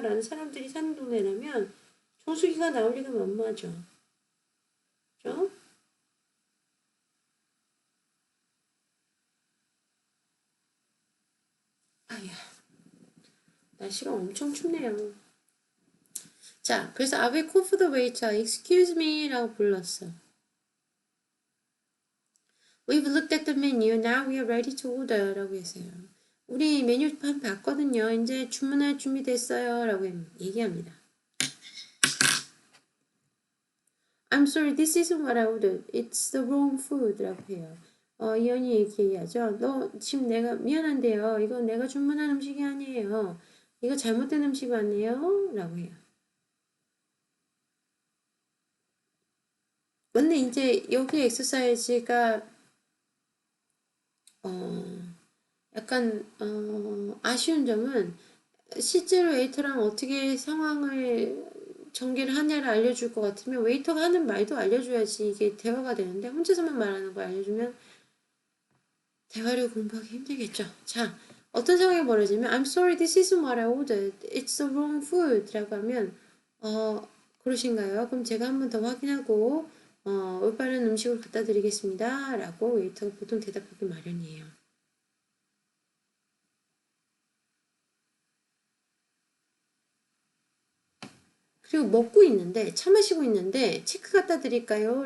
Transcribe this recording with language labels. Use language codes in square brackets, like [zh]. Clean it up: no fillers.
[ko] 라는 사람들이 사는 동네라면 정수기가 나올 리가 만무하죠. 그죠? 아야, 날씨가 엄청 춥네요. 자, 그래서 [en] I will call for the waiter. Excuse me [ko] 라고 불렀어. [en] We've looked at the menu. Now we are ready to order [ko] 라고 했어요. 우리 메뉴판 봤거든요. 이제 주문할 준비 됐어요 라고 얘기합니다. [en] I'm sorry, this isn't what I ordered. It's the wrong food [ko] 라고 해요. 이현이 얘기해야죠. 너 지금 내가 미안한데요. 이거 내가 주문한 음식이 아니에요. 이거 잘못된 음식 아니에요? 라고 해요. 근데 이제 여기 엑서사이즈가 약간 아쉬운 점은 실제로 웨이터랑 어떻게 상황을 전개를 하냐를 알려줄 것 같으면 웨이터가 하는 말도 알려줘야지 이게 대화가 되는데 혼자서만 말하는 거 알려주면 대화를 공부하기 힘들겠죠. 자, 어떤 상황이 벌어지면 [en] I'm sorry, this isn't what I ordered. It's the wrong food [ko] 라고 하면 그러신가요? 그럼 제가 한 번 더 확인하고 올바른 음식을 갖다 드리겠습니다 라고 웨이터가 보통 대답하기 마련이에요. 그리고 먹고 있는데 차 마시고 있는데 체크 갖다 드릴까요?